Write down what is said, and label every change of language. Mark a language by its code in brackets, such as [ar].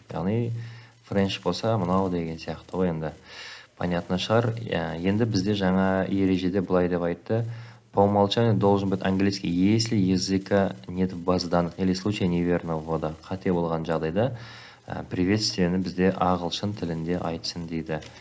[kk] Яғни French болса, мынау деген сияқты ғой енді. Понятно шығар. Енді бізде жаңа ережеде былай деп айтты. [ru] По умолчанию должен быть английский, если языка нет в базе данных или в случае неверного ввода. [kk] Қате болған жағдайда приветствиені бізде ағылшын тілінде айтсын дейді.